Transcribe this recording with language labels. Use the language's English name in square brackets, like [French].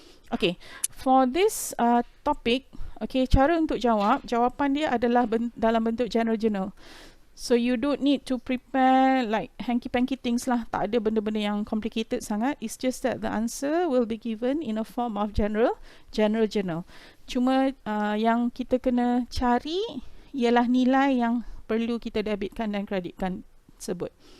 [Malay] Okay, [English] for this topic, [Malay] okay, cara untuk jawapan dia adalah dalam bentuk general journal. [English] So you don't need to prepare like hanky-panky things lah. [Malay] Tak ada benda-benda yang complicated sangat. [English] It's just that the answer will be given in a form of general journal. [Malay] Cuma yang kita kena cari ialah nilai yang perlu kita debitkan dan kreditkan tersebut.